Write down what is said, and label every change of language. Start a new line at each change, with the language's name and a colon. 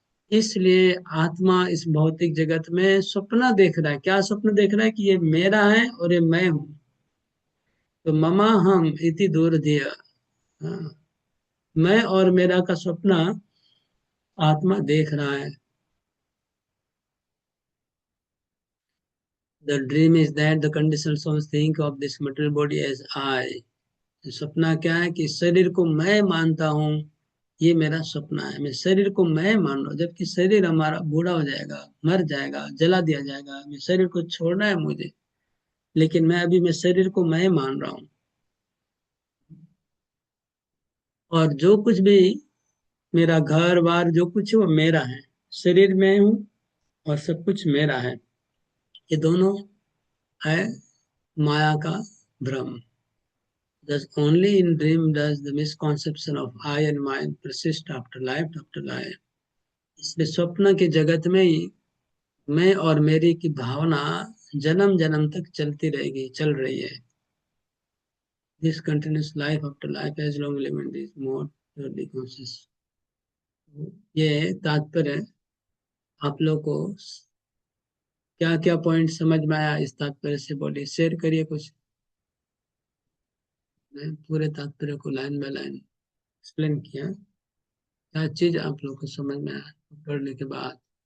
Hindi: इसलिए आत्मा इस भौतिक जगत में स्वप्न देख रहा है। क्या स्वप्न देख रहा है? कि ये मेरा है और ये मैं हूँ। तो ममा हम इति दूर धिया, हाँ, मैं और मेरा का स्वप्न आत्मा देख रहा है।
English: The dream is that the conditioned souls think of this material body as I.
Hindi: सपना क्या है? कि शरीर को मैं मानता हूँ, ये मेरा सपना है। मैं शरीर को मैं मान रहा हूँ, जबकि शरीर हमारा बूढ़ा हो जाएगा, मर जाएगा, जला दिया जाएगा। मैं शरीर को छोड़ना है मुझे, लेकिन मैं शरीर को मैं मान रहा हूँ। और जो कुछ भी मेरा घर बार जो कुछ है वो मेरा है, शरीर में हूँ और सब कुछ मेरा है। ये दोनों है माया का भ्रम।
English: Thus only in dream does the misconception of I and mine persist after life after life.
Hindi: इसलिए स्वप्न के जगत में ही मैं और मेरी की भावना जन्म जन्म तक चलती रहेगी, चल रही है।
English: This continuous life after life as long element is more purely conscious.
Hindi: ये तात्पर्य आप लोग को क्या क्या पॉइंट समझ में आया इस तात्पर्य से? बोलिए, शेयर करिए कुछ। मैं पूरे तात्पर्य को लाइन बाय लाइन एक्सप्लेन किया, क्या चीज आप लोग को समझ में आया पढ़ने के बाद?